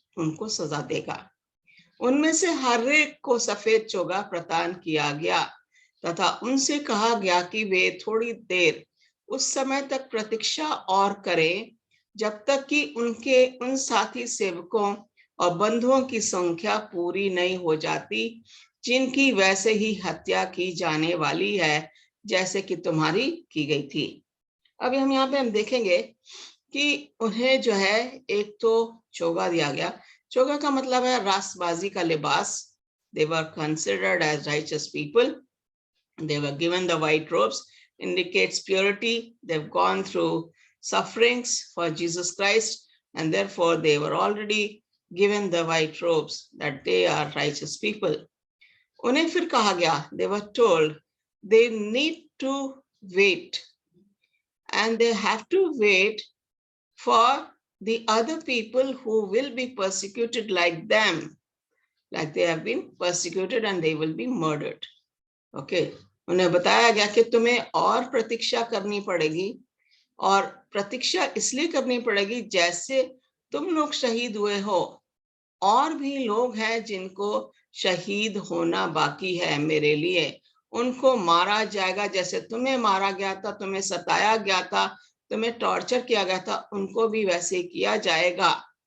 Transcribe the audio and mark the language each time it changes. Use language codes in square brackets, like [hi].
[hi] उनको सजा देगा। उनमें से हर एक को सफेद चोगा प्रदान किया गया तथा उनसे कहा गया कि वे थोड़ी देर उस समय तक प्रतीक्षा और करें जब तक कि उनके उन साथी सेवकों और बंधुओं की संख्या पूरी नहीं हो जाती, जिनकी वैसे ही हत्या की जाने वाली है जैसे कि तुम्हारी की गई थी। अभी हम यहाँ पे हम देखेंगे कि उन्हें जो है एक तो चोगा दिया गया। चोगा का मतलब है रासबाजी का लिबास। [en] They were considered as righteous people. They were given the white robes, indicates purity. They've gone through sufferings for Jesus Christ, and therefore they were already given the white robes, that they are righteous people. [hi] उन्हें फिर कहा गया, [en] they were told they need to wait, and they have to wait for the other people who will be persecuted like them, like they have been persecuted, and they will be murdered. [hi] Okay, उन्हें बताया गया कि तुम्हें और प्रतीक्षा करनी पड़ेगी, और प्रतीक्षा इसलिए करनी पड़ेगी जैसे तुम लोग शहीद हुए हो, और भी लोग हैं जिनको शहीद होना बाकी है मेरे लिए, उनको मारा जाएगा जैसे तुम्हें मारा गया था, तुम्हें सताया गया था, तुम्हें टॉर्चर किया गया था, उनको भी वैसे किया जाएगा।